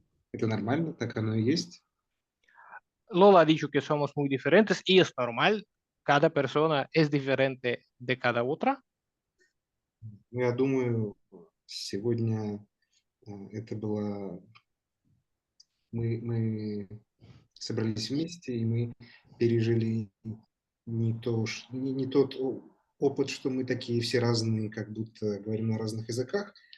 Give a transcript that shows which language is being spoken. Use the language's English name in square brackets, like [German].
[Russian] Это нормально, так оно и есть. [Spanish] Lola ha dicho que somos muy diferentes y es normal, cada persona es diferente de cada otra. [Russian] Ну, я думаю, сегодня это было... Мы собрались вместе, и мы пережили не тот опыт, что мы такие все разные, как будто говорим на разных языках,